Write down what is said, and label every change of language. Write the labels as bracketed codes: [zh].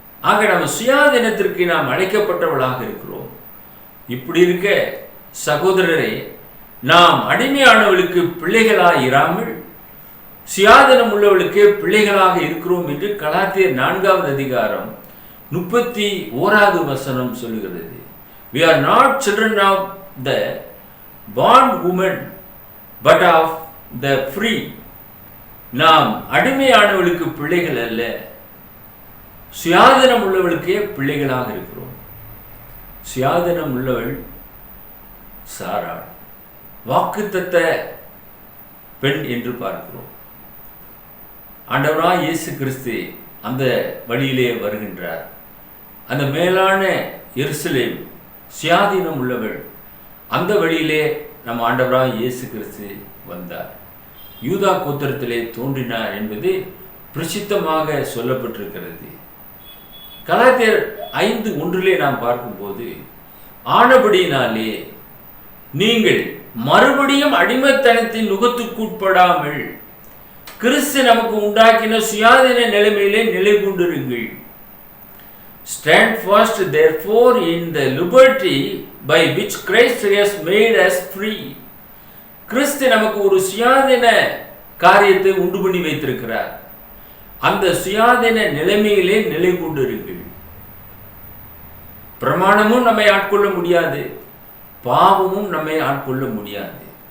[ta] ஆக நம்ம சுயாதீனத்திற்கு நாம் அழைக்கப்பட்டவளாக இருக்கிறோம். இப்படி இருக்க சகோதரரே, நாம் அடிமையானவளுக்கு பிள்ளைகளாக இராமல் சுயாதீனம் உள்ளவளுக்கு பிள்ளைகளாக இருக்கிறோம் என்று கலாத்தியர் 4வது அதிகாரம் 31வது வசனம் சொல்லுகிறது. [en] We are not children of the bond woman but of the free. [ta] நாம் அடிமையானவளுக்கு பிள்ளைகள் அல்ல, சுயாதீனம் உள்ளவளுக்கே பிள்ளைகளாக இருக்கிறோம். சுயாதீனம் உள்ளவள் சாராள், வாக்குத்தத்த பெண் என்று பார்க்கிறோம். ஆண்டவராய் இயேசு கிறிஸ்து அந்த வழியிலே வருகின்றார். அந்த மேலான எருசலேம் சுயாதீனம் உள்ளவள், அந்த வழியிலே நம் ஆண்டவராய் இயேசு கிறிஸ்து வந்தார். யூதா கோத்திரத்திலே தோன்றினார் என்பது பிரசித்தமாக சொல்லப்பட்டிருக்கிறது. கலாத்தியர் 5:1 நாம் பார்க்கும்போது, ஆனபடியினாலே நீங்கள் மறுபடியும் அடிமைத்தனத்தின் நுகத்துக்குட்படாமல் கிறிஸ்து நமக்கு உண்டாக்கின சுயாதீன நிலைமையிலே நிலை கொண்டிருங்கள். [en] Stand fast therefore in the liberty by which Christ has made us free. [ta] கிறிஸ்து நமக்கு ஒரு சுயாதீன காரியத்தை உண்டு பண்ணி வைத்திருக்கிறார். அந்த சுயாதீன நிலைமையிலே நிலை கொண்டிருங்கள். பிரமாணமும் நம்மை ஆட்கொள்ள முடியாது, பாவமும் நம்மை ஆட்கொள்ள முடியாது.